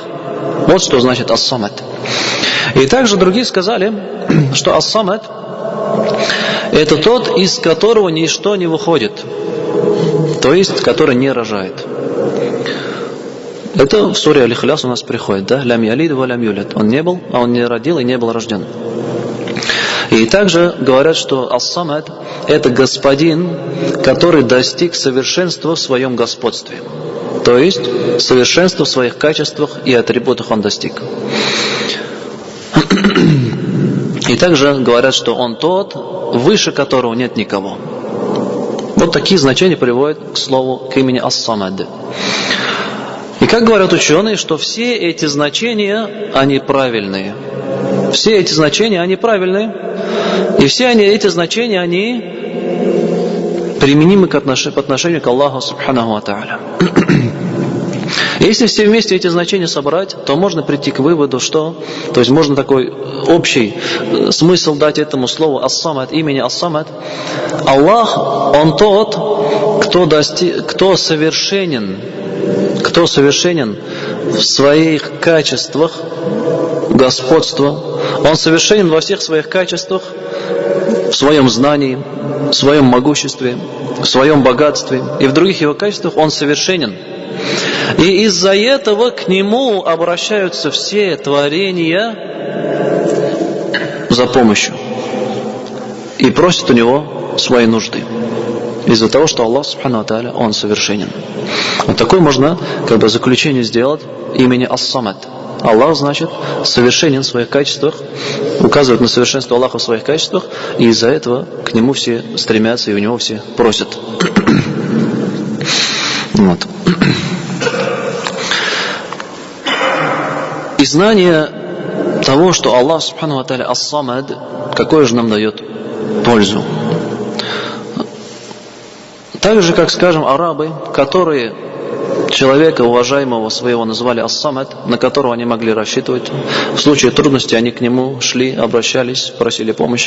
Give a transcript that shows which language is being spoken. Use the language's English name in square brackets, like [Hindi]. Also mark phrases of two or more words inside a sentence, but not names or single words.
[Russian] Вот что значит ас-самад. И также другие сказали, что ас-самад — это тот, из которого ничто не выходит, то есть, который не рожает. Это в суре Аль-Ихляс у нас приходит, да? [Arabic] لم يلد ولم يولد. [Russian] Он не был, а он не родил и не был рожден. И также говорят, что ас-самад — это господин, который достиг совершенства в своем господстве. То есть, совершенства в своих качествах и атрибутах он достиг. И также говорят, что он тот, выше которого нет никого. Вот такие значения приводят к слову, к имени ас-самад. И как говорят ученые, что все эти значения, они правильные. Все эти значения, они правильные. И все эти значения, они применимы по отношению к Аллаху [Arabic] سبحانه وتعالى. [Russian] Если все вместе эти значения собрать, то можно прийти к выводу, что, то есть можно такой общий смысл дать этому слову ас-самад, имени ас-самад. Аллах, он тот, кто совершенен в своих качествах господства. Он совершенен во всех своих качествах, в своем знании, в своем могуществе, в своем богатстве и в других его качествах он совершенен. И из-за этого к нему обращаются все творения за помощью и просят у него свои нужды. Из-за того, что Аллах [Arabic] سبحانه وتعالى, [Russian] он совершенен. Вот такое можно заключение сделать имени ас-самад. Аллах, значит, совершенен в своих качествах, указывает на совершенство Аллаха в своих качествах, и из-за этого к нему все стремятся и у него все просят. Вот. И знание того, что Аллах [Arabic] سبحانه وتعالى [Russian] ас-самад, какое же нам дает пользу? Так же, как, скажем, арабы, которые человека уважаемого своего назвали ас-самад, на которого они могли рассчитывать. В случае трудности они к нему шли, обращались, просили помощи.